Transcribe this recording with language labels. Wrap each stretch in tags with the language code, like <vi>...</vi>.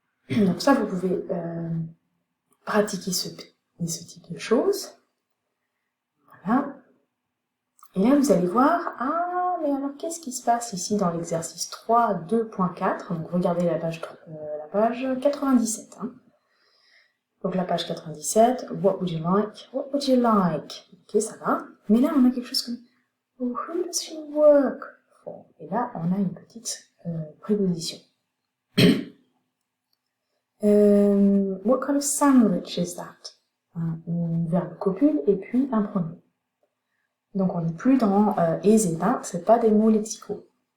<fr>Donc ça, vous pouvez pratiquer ce type de choses. Voilà. Et là, vous allez voir, mais alors qu'est-ce qui se passe ici dans l'exercice 3.2.4? Donc regardez la page 97. Hein. Donc la page 97,</fr> <en>what would you like? What would you like?</en> <fr>Ok, ça va. Mais là, on a quelque chose comme</fr> <en>who does she work for?</en> <fr>Et là, on a une petite préposition.</fr> <en>What kind of sandwich is that?</en> <fr>Un verbe copule et puis un pronom. Donc on n'est plus dans is et that, c'est pas des mots lexicaux.</fr>